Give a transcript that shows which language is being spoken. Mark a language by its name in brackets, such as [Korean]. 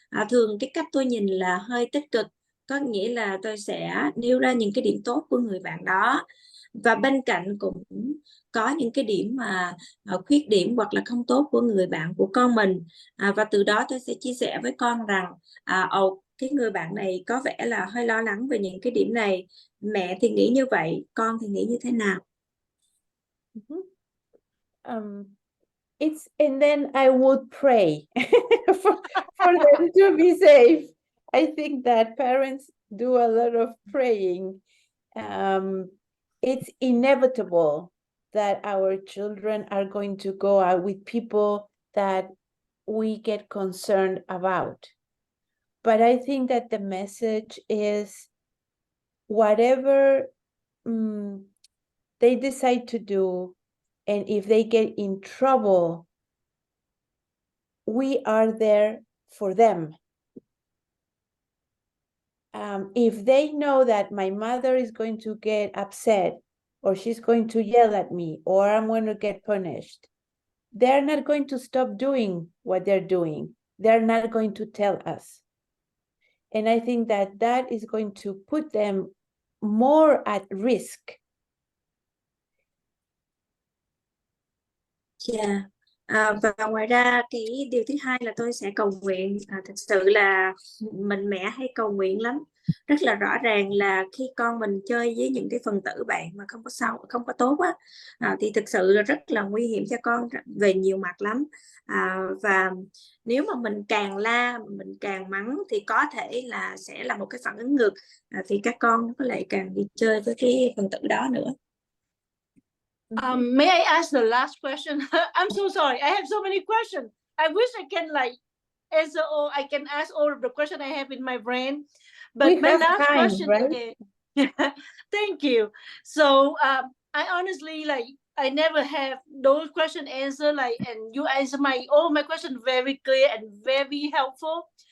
[Vietnamese] Thường cái cách tôi nhìn là hơi tích cực, có nghĩa là tôi sẽ nêu ra những cái điểm tốt của người bạn đó, và bên cạnh cũng có những cái điểm mà khuyết điểm hoặc là không tốt của người bạn của con mình, và từ đó tôi sẽ chia sẻ với con rằng cái người bạn này có vẻ là hơi lo lắng về những cái điểm này, mẹ thì nghĩ như vậy, con thì nghĩ như thế nào. [English] And then I would pray for them to be safe. I think that parents do a lot of praying. It's inevitable that our children are going to go out with people that we get concerned about. But I think that the message is whatever they decide to do, and if they get in trouble, we are there for them. If they know that my mother is going to get upset, or she's going to yell at me, or I'm going to get punished, they're not going to stop doing what they're doing. They're not going to tell us. And I think that that is going to put them more at risk. Yeah. [Vietnamese] Và ngoài ra cái điều thứ hai là tôi sẽ cầu nguyện. Thực sự là mình mẹ hay cầu nguyện lắm. Rất là rõ ràng là khi con mình chơi với những cái phần tử bạn mà không có tốt á, thì thực sự rất là nguy hiểm cho con về nhiều mặt lắm. Và nếu mà mình càng la, mình càng mắng thì có thể là sẽ là một cái phản ứng ngược, thì các con có lại càng đi chơi với cái phần tử đó nữa. [English] May I ask the last question? I'm so sorry. I have so many questions. I wish I can answer all. I can ask all of the questions I have in my brain. But my last question is, thank you. So I honestly I never have those questions answered and you answer all my questions very clear and very helpful.